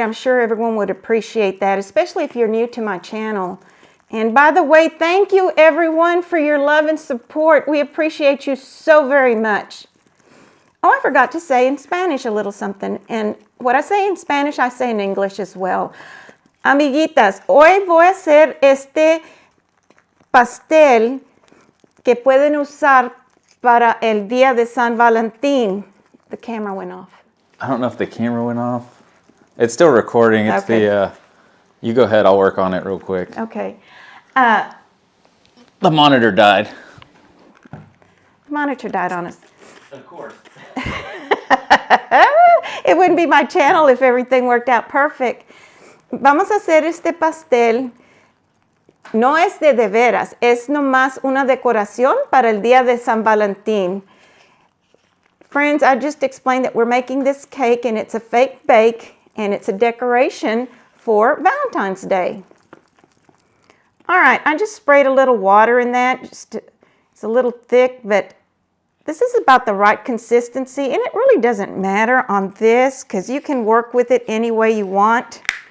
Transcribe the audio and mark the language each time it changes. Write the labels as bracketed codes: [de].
[en] I'm sure everyone would appreciate that, especially if you're new to my channel. And by the way, thank you everyone for your love and support. We appreciate you so very much. Oh, I forgot to say in Spanish a little something. And what I say in Spanish, I say in English as well. [es] Amiguitas, hoy voy a hacer este pastel que pueden usar para el día de San Valentín. [en] The camera went off. I don't know if the camera went off. It's still recording. It's okay. You go ahead, I'll work on it real quick. Okay. The monitor died. The monitor died on us. Of course. It wouldn't be my channel if everything worked out perfect. [es] Vamos a hacer este pastel. No es de veras, es nomás una decoración para el día de San Valentín. [en] Friends, I just explained that we're making this cake and it's a fake bake and it's a decoration for Valentine's Day. All right, I just sprayed a little water in that. It's a little thick, but this is about the right consistency, and it really doesn't matter on this because you can work with it any way you want.